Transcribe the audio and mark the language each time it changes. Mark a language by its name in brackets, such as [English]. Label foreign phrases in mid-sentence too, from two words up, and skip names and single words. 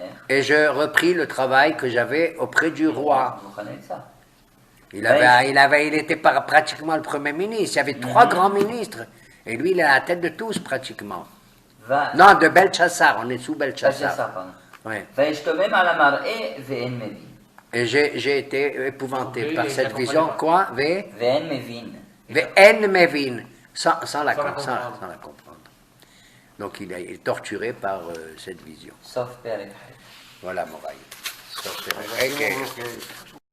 [French] et je repris le travail que j'avais auprès du roi. Vous connaissez ça? Il était pratiquement le premier ministre. Il y avait trois grands ministres. Et lui, il est à la tête de tous, pratiquement. Va. Non, de Belchassar. On est sous Ça, c'est Belchassar. ça, pardon. Ouais. [Hebrew] וישתומם על המראה ואין מבין. [French] Et j'ai été épouvanté Oui, par il cette comprenait vision. pas. Quoi? [Hebrew] ואין מבין. ואין מבין. [French] Sans la Sans la comprendre. comprendre. Donc, il est torturé par cette vision. [Hebrew] סוף פרק. [French] Voilà, Moraï. Ça, c'est vrai.